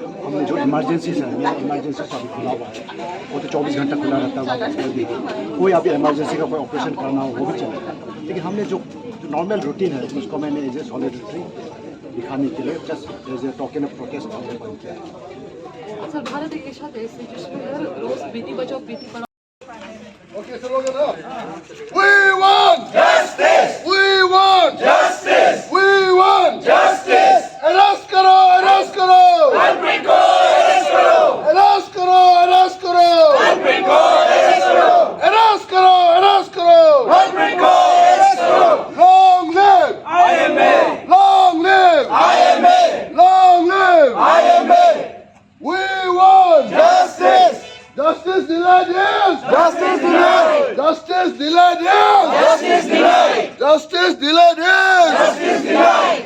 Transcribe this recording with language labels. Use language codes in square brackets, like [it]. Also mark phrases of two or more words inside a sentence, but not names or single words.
[hi] हमने जो इमरजेंसीज है यहाँ इमरजेंसी अभी खुला हुआ है, वो तो 24 घंटा खुला रहता है हॉस्पिटल भी। कोई अभी इमरजेंसी का कोई ऑपरेशन करना हो वो भी चलेगा, लेकिन हमने जो [en] normal routine [hi] है उसको मैंने [en] as a solidarity [hi] दिखाने के लिए [en] just as a token of protest [hi] हमने बंद किया है। सर भारत एक ऐसा देश है जिसमें रोज बेटी बचाओ बेटी पढ़ाओ। [en] Okay, slogan up. We want justice. We want justice. We want justice. [hi] अरेस्ट करो, अरेस्ट करो. कल्प्रिट को अरेस्ट करो. अरेस्ट करो, अरेस्ट करो. कल्प्रिट को अरेस्ट करो. अरेस्ट करो, अरेस्ट करो. कल्प्रिट को अरेस्ट करो. [en] Long live IMA. Long live IMA. Long live IMA. We want justice. Justice denied is justice denied. Justice denied is justice denied. Justice denied is justice denied.